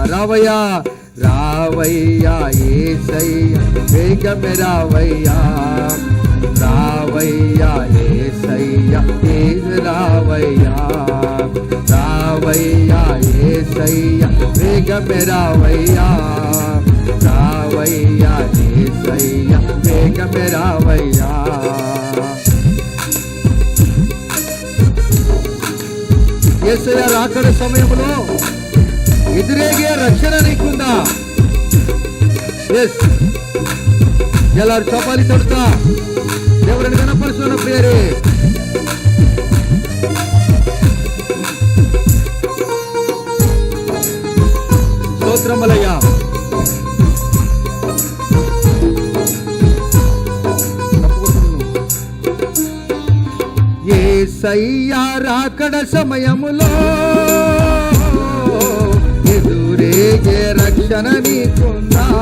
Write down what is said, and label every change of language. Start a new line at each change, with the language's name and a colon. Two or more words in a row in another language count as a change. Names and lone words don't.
Telugu: రావయ్యా యేసయ్య వేగమే రావయ్యా, రావయ్యా యేసయ్య రావయ్యా, రావయ్యా యేసయ్య వేగమే రావయ్యా, రావయ్యా యేసయ్య వేగమే రావయ్యా. యేసయ్య రాకడ సమయంలో ఎదురేగే రక్షణ నీకుందా?
Kannada: ಎಲ್ಲರೂ ಚಪಾಲಿ ತಡ್ತಾ ದೇವರನ್ನು ಗಣಪರಿಸೋಣ ಪ್ರಿಯರೇ.
Telugu: స్తోత్రమలయ్య. యేసయ్య రాకడ సమయములో ఎదురేగే రక్షణ నీకుందా?